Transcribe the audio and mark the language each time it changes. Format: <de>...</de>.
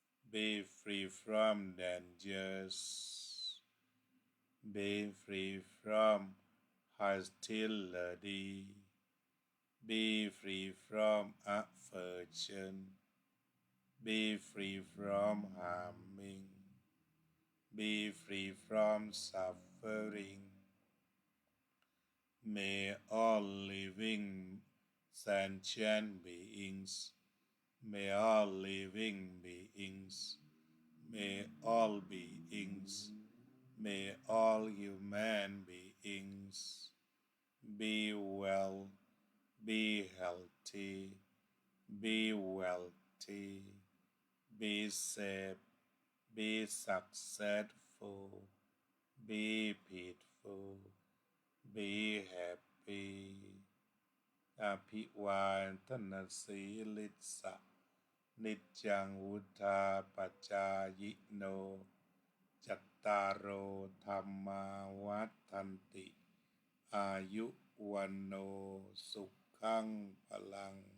<en>be free from dangers, be free from hostility, be free from aversion, be free from harming, be free from suffering. May all living sentient beings, may all living beings, may all beings, may all human beings be well, be healthy, be wealthy, be safe, be successful, be peaceful, be happy.</en> <pi>อภิวาทนาสีลิสะนิจจังวุธาปัจจายโนจัตตารโอธรรมาวัฏันติอายุวันโนสุขังพลัง</pi>